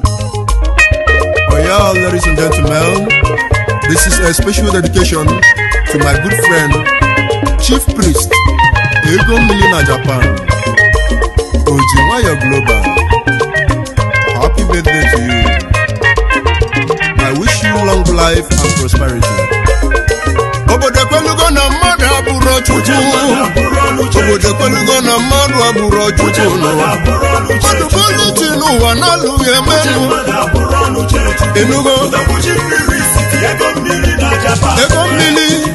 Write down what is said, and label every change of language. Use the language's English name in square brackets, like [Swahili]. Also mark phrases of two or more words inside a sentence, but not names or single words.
[English] Oh yeah, ladies and gentlemen, this is a special dedication to my good friend, Chief Priest, Ego Mmili na Japan, Oji Nwayo Global. Happy birthday to you. I wish you long life and prosperity. [Igbo] Obodo ekwelugo na mmadụ abụrụ Chukwu. Obodo ekwelugo na mmadụ abụrụ Chukwu n'ụwa. Mmadụ bụ olu chi n'ụwa na-alụ ya emenụ. Ịnụgo? Ego Mmili.